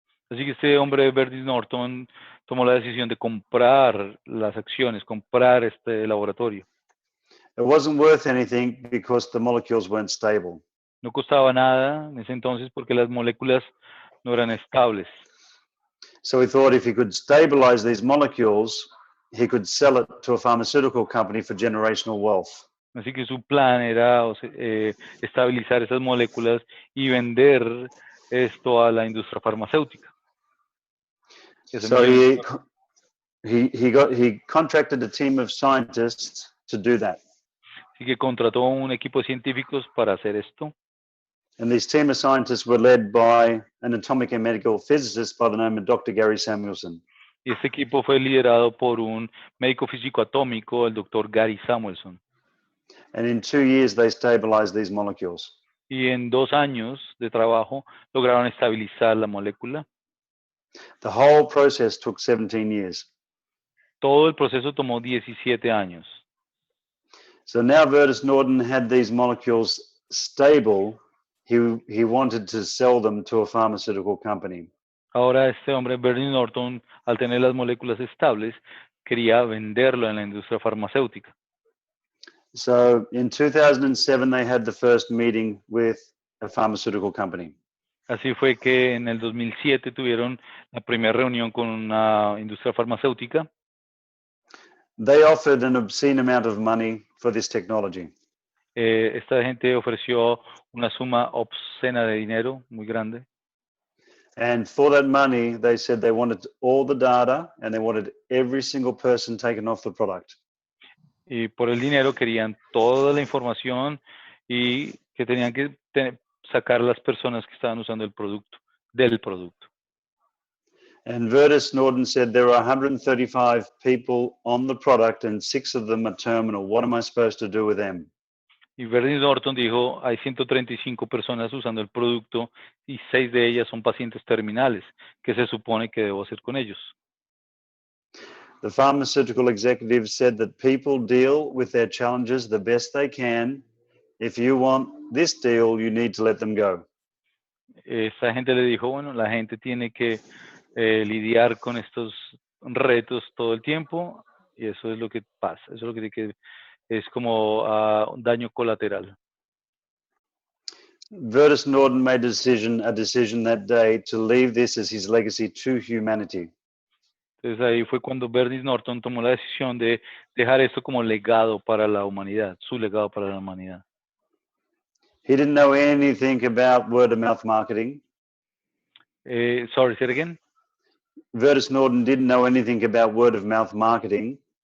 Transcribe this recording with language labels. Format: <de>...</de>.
<es>Así que este hombre, Verdis Norton, tomó la decisión de comprar las acciones, comprar este laboratorio.</es> <en>It wasn't worth anything because the molecules weren't stable.</en> <es>No costaba nada en ese entonces porque las moléculas no eran estables.</es> <en>So he thought if he could stabilize these molecules, he could sell it to a pharmaceutical company for generational wealth.</en> <es>Así que su plan era estabilizar esas moléculas y vender esto a la industria farmacéutica.</es> <en>So he contracted a team of scientists to do that.</en> <es>Así que contrató un equipo de científicos para hacer esto.</es> <en>And this team of scientists were led by an atomic and medical physicist by the name of Dr. Gary Samuelson.</en> <es>Y este equipo fue liderado por un médico físico atómico, el doctor Gary Samuelson.</es> <en>And in 2 years, they stabilized these molecules.</en> <es>Y en 2 años de trabajo lograron estabilizar la molécula.</es> <en>The whole process took 17 years.</en> <es>Todo el proceso tomó 17 años.</es> <en>So now Verdis Norton had these molecules stable. He wanted to sell them to a pharmaceutical company.</en> <es>Ahora este hombre, Verdis Norton, al tener las moléculas estables, quería venderlo en la industria farmacéutica.</es> <en>So in 2007, they had the first meeting with a pharmaceutical company.</en> <es>Así fue que en el 2007 tuvieron la primera reunión con una industria farmacéutica.</es> <en>They offered an obscene amount of money for this technology.</en> <es>Esta gente ofreció una suma obscena de dinero, muy grande.</es> <en>And for that money, they said they wanted all the data and they wanted every single person taken off the product.</en> <es>Y por el dinero querían toda la información y que tenían que sacar las personas que estaban usando el producto, del producto.</es> <en>And Verdis Norton said there are 135 people on the product and 6 of them are terminal. What am I supposed to do with them?</en> <es>Y Verdis Norton dijo, hay 135 personas usando el producto y 6 de ellas son pacientes terminales. ¿Qué se supone que debo hacer con ellos?</es> <en>The pharmaceutical executive said that people deal with their challenges the best they can. If you want this deal, you need to let them go.</en> <es>Esta gente le dijo, bueno, la gente tiene que lidiar con estos retos todo el tiempo y eso es lo que pasa, eso es lo que es como un daño colateral.</es> <en>Verdis Norton made a decision that day to leave this as his legacy to humanity.</en> <es>Entonces ahí fue cuando Verdis Norton tomó la decisión de dejar esto como legado para la humanidad, su legado para la humanidad.</es> <en>He didn't know anything about word of mouth marketing. Sorry, say it again. Verdis Norton didn't know anything about word of mouth marketing.</en>